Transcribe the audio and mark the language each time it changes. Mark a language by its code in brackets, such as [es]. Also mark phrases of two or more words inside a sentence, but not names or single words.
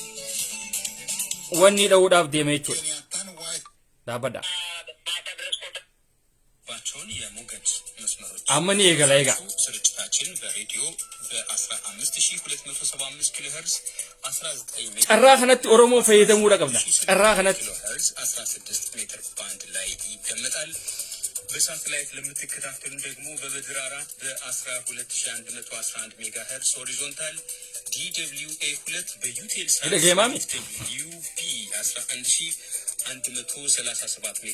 [om] wanni dha'uudhaaf deema jechuudha dhaabadha amma ni eegala egaa carraa kanatti oromoo fayyadamuudha qabna carraa kanatti [am] በሳተላይት ለምትከታተሉ ደግሞ በበድር 4 በ12111 ሜጋ ሄርስ ሆሪዞንታል DWA2 በዩቴል ሳተላይት UP 11137 ሜጋ